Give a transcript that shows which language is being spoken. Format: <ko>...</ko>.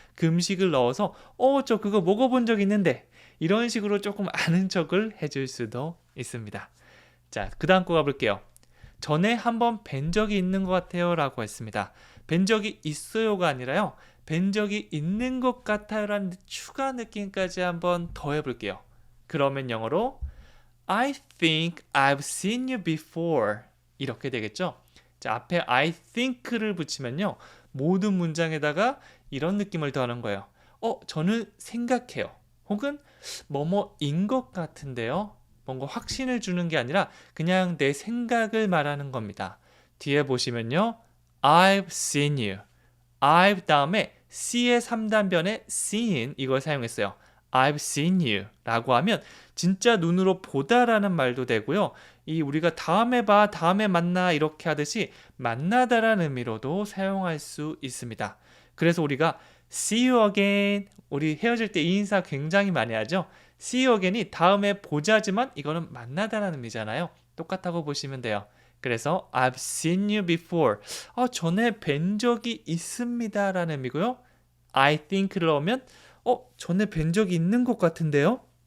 <ko>그 음식을 넣어서 저 그거 먹어본 적 있는데 이런 식으로 조금 아는 척을 해줄 수도 있습니다. 자, 그 다음 거 가볼게요. 전에 한번 뵌 적이 있는 것 같아요 라고 했습니다. 뵌 적이 있어요가 아니라요. 뵌 적이 있는 것 같아요 라는 추가 느낌까지 한번 더 해볼게요. 그러면 영어로</ko> <en>I think I've seen you before</en> <ko>이렇게 되겠죠. 자, 앞에 I think를 붙이면요. 모든 문장에다가 이런 느낌을 더하는 거예요. 저는 생각해요. 혹은 뭐뭐인 것 같은데요. 뭔가 확신을 주는 게 아니라 그냥 내 생각을 말하는 겁니다. 뒤에 보시면요.</ko> <en>I've seen you.</en> <ko>I've 다음에 C의 3단변에 seen 이걸 사용했어요.</ko> <en>I've seen you</en> <ko>라고 하면 진짜 눈으로 보다라는 말도 되고요. 우리가 다음에 봐, 다음에 만나 이렇게 하듯이 만나다라는 의미로도 사용할 수 있습니다. 그래서 우리가</ko> <en>see you again,</en> <ko>우리 헤어질 때 이 인사 굉장히 많이 하죠.</ko> <en>see you again</en> <ko>이 다음에 보자지만 이거는 만나다라는 의미잖아요. 똑같다고 보시면 돼요.</ko> <en>그래서 I've seen you before.</en> <ko>전에 뵌 적이 있습니다 라는 의미고요. I think를 넣으면 전에 뵌 적이 있는 것 같은데요.</ko>